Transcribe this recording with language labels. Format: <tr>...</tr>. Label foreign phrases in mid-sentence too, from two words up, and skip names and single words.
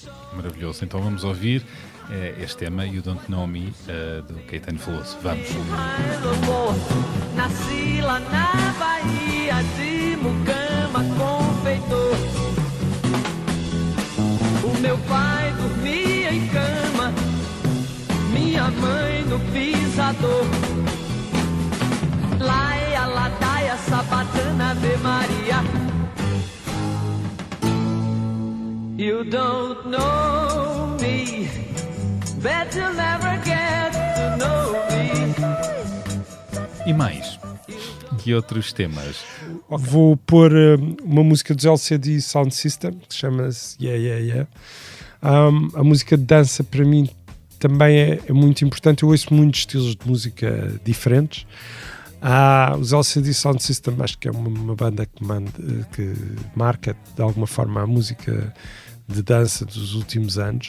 <pt>Maravilhoso, então vamos ouvir este tema, You Don't Know Me, do Caetano Veloso. Vamos. Nasci lá na Bahia de Mucama, confeitor. O meu pai dormia em cama, minha mãe no pisador. Laia, ladaia, sabatana, Ave Maria.</pt> <en>You don't know me, bet you'll never get to know me.</en> <pt>E mais? Que outros temas? Vou pôr uma música dos LCD Sound System, que chama-se Yeah, Yeah, Yeah. A música de dança para mim também é muito importante. Eu ouço muitos estilos de música diferentes. Os LCD Sound System acho que é uma banda que marca de alguma forma a música de dança dos últimos anos.</pt>